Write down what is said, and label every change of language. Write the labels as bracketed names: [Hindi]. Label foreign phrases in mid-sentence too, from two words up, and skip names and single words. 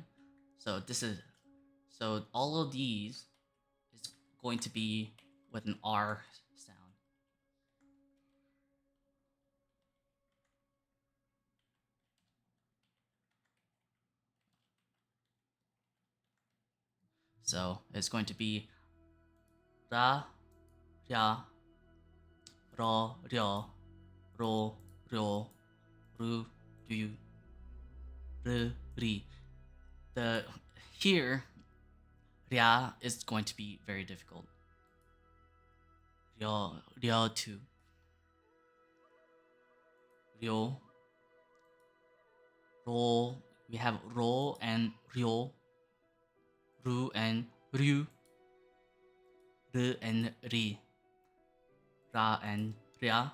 [English] So so all of these is going to be with an R sound. So it's going to be ra, ria, ro, ryo, ro, ryo, ru, ryu, ru, ri. The here ria is going to be very difficult. Ryo, ryo two, ryo, ro. We have ro and ryo, ru and ryu, ru and ri, ra and ria.